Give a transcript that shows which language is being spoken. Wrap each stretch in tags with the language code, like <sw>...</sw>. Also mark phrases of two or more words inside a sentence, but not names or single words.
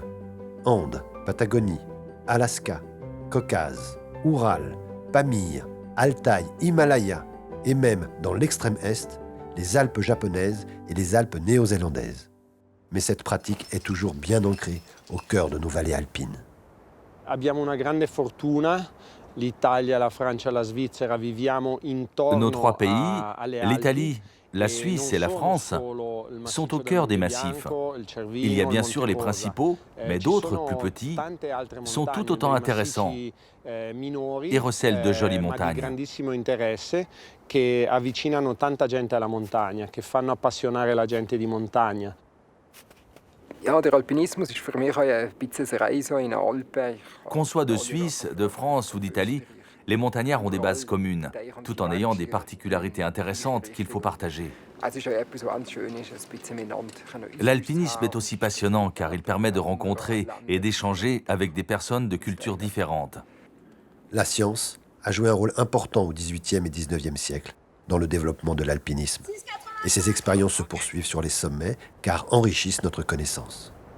<fr>Andes, Patagonie, Alaska, Caucase, Oural, Pamir, Altaï, Himalaya et même, dans l'extrême est, les Alpes japonaises et les Alpes néo-zélandaises. Mais cette pratique est toujours bien ancrée au cœur de nos vallées alpines.</fr> <it>Abbiamo una grande fortuna. L'Italia, la Francia, la Svizzera, viviamo intorno</it> <fr>Nos 3 pays,</fr> <it>alle Alpi.</it> <fr>l'Italie, la Suisse et la France, sont au cœur des massifs. Il y a bien sûr les principaux, mais d'autres, plus petits, sont tout autant intéressants et recèlent de jolies montagnes.</fr> <it>Di grandissimo interesse che avvicinano tanta gente alla montagna, che fanno appassionare la gente di montagna.</it> <de>Ja, der Alpinismus ist für mich auch ein bisschen eine Reise in den Alpen.</de> <fr>Qu'on soit de Suisse, de France ou d'Italie, les montagnards ont des bases communes, tout en ayant des particularités intéressantes qu'il faut partager.</fr> <de>Es ist auch etwas, was ganz schön ist, ein bisschen miteinander</de> <fr>L'alpinisme est aussi passionnant car il permet de rencontrer et d'échanger avec des personnes de cultures différentes. La science a joué un rôle important au XVIIIe et XIXe siècle dans le développement de l'alpinisme. Et ces expériences se poursuivent sur les sommets car enrichissent notre connaissance.</fr>